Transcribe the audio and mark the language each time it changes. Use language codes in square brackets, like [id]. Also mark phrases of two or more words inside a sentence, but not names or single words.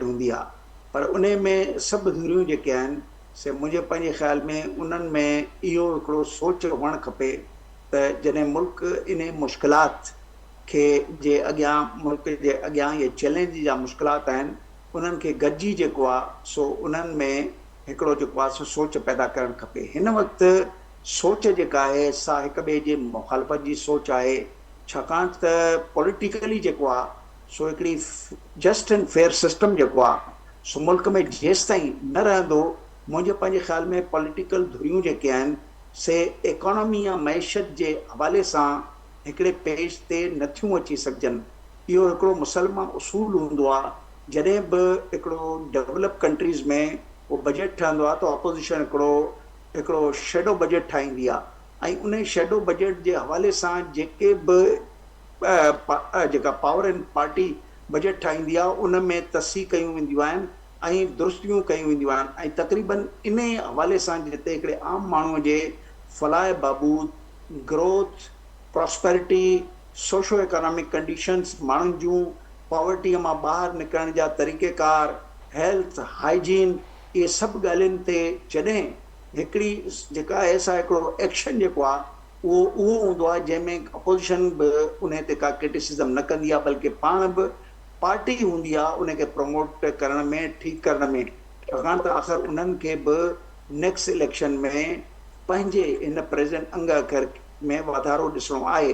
[sd] हूंदी आहे, पर उन में सभु धुरियूं जेके आहिनि से मुंहिंजे पंहिंजे ख़्याल में उन्हनि में इहो हिकिड़ो सोच हुअणु खपे त जॾहिं मुल्क इन मुश्किलात खे जे अॻियां, मुल्क जे अॻियां इहे चैलेंज जा मुश्किलात आहिनि, उन्हनि खे गॾिजी जेको आहे सो उन्हनि में हिकिड़ो जेको आहे सो सोच पैदा करणु खपे। हिन वक़्तु सोच जेका आहे सा हिक ॿिए जे मुखालफ़त जी सोच आहे, छाकाणि त पॉलिटिकली जेको आहे सो हिकिड़ी [en] just and fair system [sd] जेको आहे सो मुल्क में जेसि ताईं न रहंदो, मुंहिंजे पंहिंजे ख़्याल में पॉलिटिकल धुरियूं जेके आहिनि से इकोनॉमी या मैशत जे हवाले सां हिकिड़े पेज ते नथियूं अची सघजनि। इहो हिकिड़ो मुसलमान उसूल हूंदो आहे, जॾहिं बि हिकिड़ो [en] developed countries [sd] में उहो बजट ठहंदो आहे त ऑपोज़िशन हिकिड़ो [en] shadow budget [sd] ठाहींदी आहे, ऐं उन [en] shadow budget [sd] जे हवाले सां जेके बि जेका [en] power and party budget [sd] ठाहींदी आहे उन में तस्सी कयूं वेंदियूं आहिनि ऐं दुरुस्तियूं कयूं वेंदियूं आहिनि, ऐं तक़रीबन इन हवाले सां जिते हिकिड़े आम माण्हूअ जे फलाह बहबूद, [en] growth, prosperity, socio economic conditions, [sd] माण्हुनि जूं पॉवर्टीअ मां ॿाहिरि निकिरण जा तरीक़ेकार, [en] health, hygiene, [sd] इहे सभु ॻाल्हियुनि ते जॾहिं हिकिड़ी जेका आहे सा हिकिड़ो एक्शन जेको आहे उहो हूंदो आहे जंहिंमें अपोज़िशन बि उन ते का क्रिटिसिज़म न कंदी आहे, बल्कि पाण बि पार्टी हूंदी आहे उनखे प्रमोट करण में, ठीकु करण में, छाकाणि त आख़िर उन्हनि खे बि [en] next election [sd] में पंहिंजे हिन प्रेज़ेंट अंग अखर में वाधारो ॾिसणो आहे।